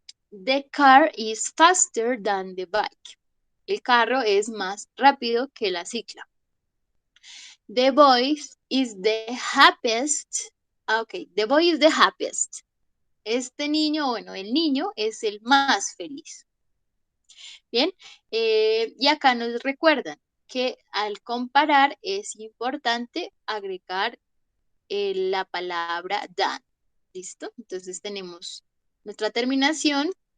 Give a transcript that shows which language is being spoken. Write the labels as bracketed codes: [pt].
[en] The car is faster than the bike. [es] El carro es más rápido que la cicla. [en] The boy is the happiest. Ok, the boy is the happiest. [es] Este niño, bueno, el niño es el más feliz. Bien, y acá nos recuerdan que al comparar es importante agregar la palabra than. ¿Listo? Entonces tenemos nuestra terminación